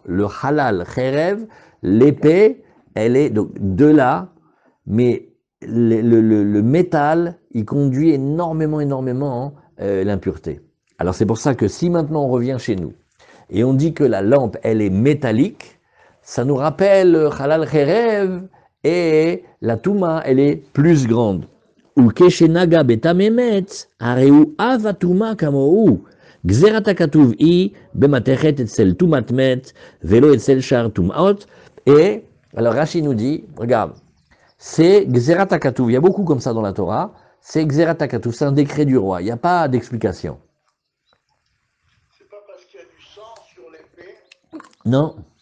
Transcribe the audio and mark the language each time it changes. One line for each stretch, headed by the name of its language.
French: Le halal, cherev, l'épée, elle est donc de là, mais le métal, il conduit énormément l'impureté. Alors c'est pour ça que si maintenant on revient chez nous, et on dit que la lampe, elle est métallique, ça nous rappelle le halal, cherev, et la touma, elle est plus grande.
Hebrew: וכשנגע בתם אמת, הרי הוא אב הטומאה כמוהו. גזירת הכתוב היא במתכת אצל טומאת מת, ולא אצל שאר טומאות.
French: Et, alors Rashi nous dit, regarde, c'est Gzerat HaKatuv, il y a beaucoup comme ça dans la Torah, c'est Gzerat HaKatuv, c'est un décret du roi, il n'y a pas d'explication. C'est pas parce qu'il y a du sang sur l'épée? Non.